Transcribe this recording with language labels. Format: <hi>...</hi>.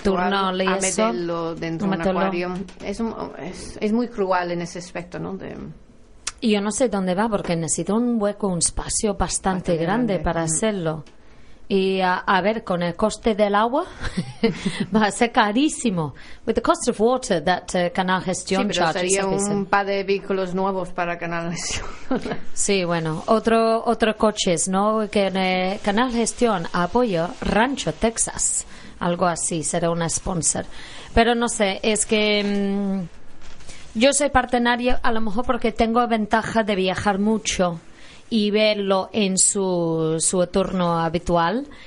<es>turno a meterlo dentro de un acuario, es muy cruel en ese aspecto, ¿no? Y yo no sé dónde va, porque necesito un hueco, un espacio bastante grande para hacerlo. Y a ver, con el coste del agua, va a ser carísimo.</es> <en>With the cost of water that Canal Gestión charges.</en> <es>Sí, pero sería un par de vehículos nuevos para Canal Gestión. Sí, bueno, otro coches, ¿no? Que Canal Gestión apoya Rancho Texas, algo así, será un sponsor. Pero no sé, es que... yo soy partenaria, a lo mejor porque tengo ventaja de viajar mucho y verlo en su entorno habitual.</es>